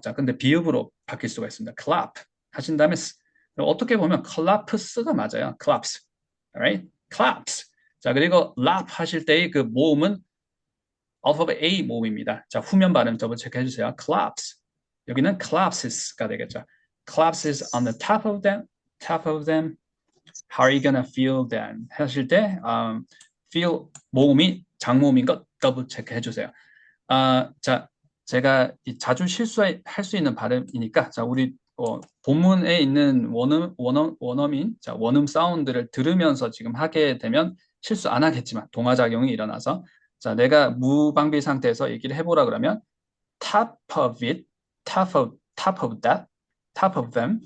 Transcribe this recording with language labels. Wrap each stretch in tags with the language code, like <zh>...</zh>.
<ko>자, 근데 비읍으로 바뀔 수가 있습니다. clap 하신 다음에 어떻게 보면 collapse가 맞아요.</ko> <en>collapse. Alright? collapse.</en> <ko>자, 그리고 lap 하실 때의 그 모음은 알파벳 A 모음입니다. 자, 후면 발음 더블 체크해 주세요. collapse. 여기는 collapses가 되겠죠.</ko> <en>collapses on the top of them. How are you gonna feel then?</en> <ko>하실 때 feel 모음이 장모음인 것 더블 체크해 주세요. 자, 제가 자주 실수할 수 있는 발음이니까 자, 우리 본문에 있는 원어민, 자, 원음 사운드를 들으면서 지금 하게 되면 실수 안 하겠지만 동화작용이 일어나서 자, 내가 무방비 상태에서 얘기를 해보라 그러면</ko> <en>top of it, top of that, top of them.</en>